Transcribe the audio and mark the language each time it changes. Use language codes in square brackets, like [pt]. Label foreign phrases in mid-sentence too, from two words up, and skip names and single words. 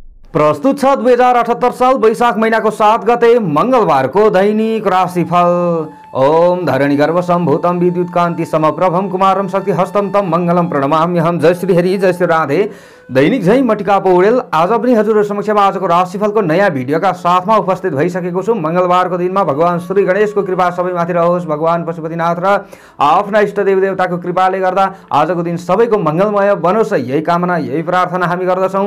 [ne] प्रस्तुत छ 2078 साल वैशाख महिनाको 7 गते मंगलबारको दैनिक राशिफल। [sa] ओम धरणी गर्भ सम्भूतम विद्युत कान्ति समप्रभम कुमारम शक्ति हस्तम तम मंगलम प्रणमाम्यहम। [ne] जय श्री हरि, जय श्री राधे। दैनिक झै मटिका पौडेल आज पनि हजुरहरु समक्षमा आजको राशिफलको नयाँ भिडियोका साथमा उपस्थित भइसकेको छु। मंगलबारको दिनमा भगवान श्री गणेशको कृपा सबैमाथि रहोस्। भगवान पशुपतिनाथ र आफ्ना इष्ट देवदेवताको कृपाले गर्दा आजको दिन सबैको मंगलमय बनोस्, यही कामना, यही प्रार्थना हामी गर्दछौँ।